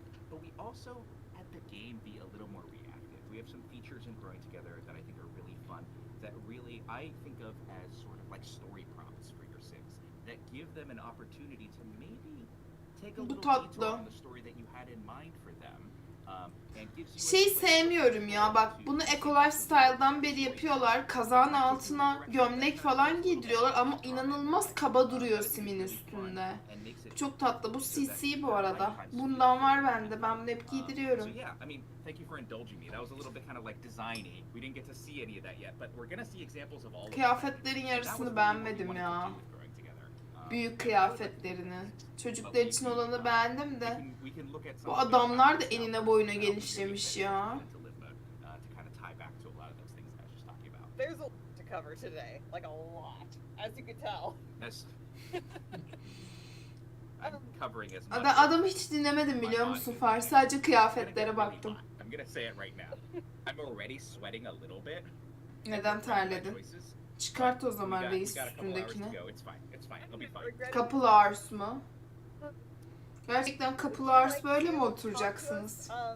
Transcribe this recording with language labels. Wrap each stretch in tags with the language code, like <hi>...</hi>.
<en>But we also had the game be a little more reactive. We have some features in Growing Together that I think are really fun, that really I think of as sort of like story prompts for your Sims, that give them an opportunity to maybe take a</en> <tr>Bu</tr> <en>little</en> <tr>tatlı.</tr> <en>detour on the story that you had in mind for them. And gives you</en> <tr>Şey sevmiyorum ya, bak bunu Eco Lifestyle'dan beri yapıyorlar. Kazağın altına gömlek falan giydiriyorlar ama inanılmaz kaba duruyor simin üstünde. Çok tatlı. Bu CC bu arada. Bundan var bende. Ben bunu hep giydiriyorum.</tr> <en>So yeah, I mean, thank you for indulging me. That was a little bit kind of like designy. We didn't get to see any of that yet, but we're gonna see examples of all of them.</en> <tr>Kıyafetlerin yarısını beğenmedim ya. Büyük kıyafetlerini. Çocuklar için olanı beğendim de. Bu adamlar da enine boyuna genişlemiş ya.</tr> <en>there's a lot to cover today, like a lot, as you can tell. As I'm covering as much.</en> <tr>Adamı hiç dinlemedim biliyor musun Far? Sadece kıyafetlere baktım.</tr> <en>I'm gonna say it right now. I'm already sweating a little bit.</en> <tr>Neden terledin? Çıkart o zaman reis üstündekini.</tr> <en>It's fine. It's fine. It'll be fine. Couple hours</en> <tr>mu? Gerçekten</tr> <en>couple hours</en> <tr>böyle mi oturacaksınız?</tr>